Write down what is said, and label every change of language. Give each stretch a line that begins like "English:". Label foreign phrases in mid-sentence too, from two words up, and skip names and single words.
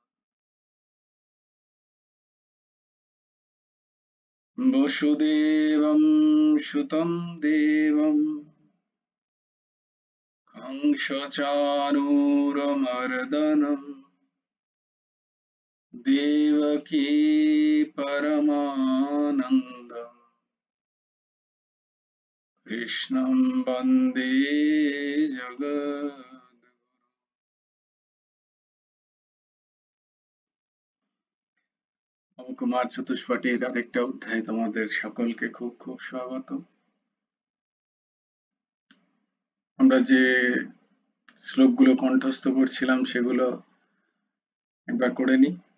Sanskrit: वसुदेवं सुतं देवं कंसचाणूरमर्दनं देवकी परमानन्दं कृष्णं वन्दे जगद्गुरुम्।
Bangla: কুমার চতুষ্পাঠীর আরেকটা অধ্যায়ে তোমাদের সকলকে খুব খুব স্বাগত। আমরা যে শ্লোকগুলো কণ্ঠস্থ করছিলাম সেগুলো একবার করে নিই।